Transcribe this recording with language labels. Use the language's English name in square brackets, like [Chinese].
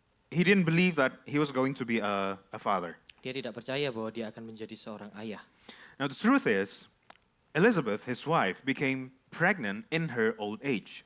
[English] He didn't believe that he was going to be a father. [Indonesian] Dia tidak percaya bahwa dia akan menjadi seorang ayah. [English] Now the truth is, Elizabeth, his wife, became pregnant in her old age.